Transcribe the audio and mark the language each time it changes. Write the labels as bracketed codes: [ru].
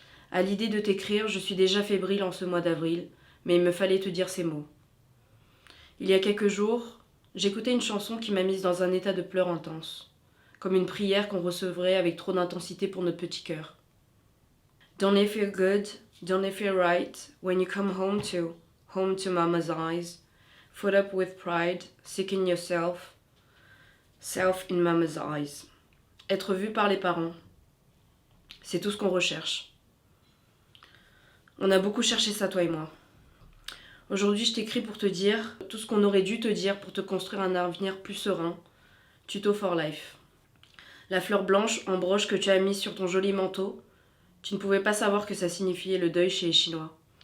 [fr] À l'idée de t'écrire, je suis déjà fébrile en ce mois d'avril, mais il me fallait te dire ces mots. Il y a quelques jours, j'écoutais une chanson qui m'a mise dans un état de pleurs intense, comme une prière qu'on recevrait avec trop d'intensité pour notre petit cœur. [en] Don't it feel good, don't it feel right, when you come home to mama's eyes, foot up with pride, seeking yourself, self in mama's eyes. [fr] Être vu par les parents, c'est tout ce qu'on recherche. On a beaucoup cherché ça, toi et moi. Aujourd'hui, je t'écris pour te dire tout ce qu'on aurait dû te dire pour te construire un avenir plus serein. Tuto for life. La fleur blanche en broche que tu as mise sur ton joli manteau, tu ne pouvais pas savoir que ça signifiait le deuil chez les Chinois.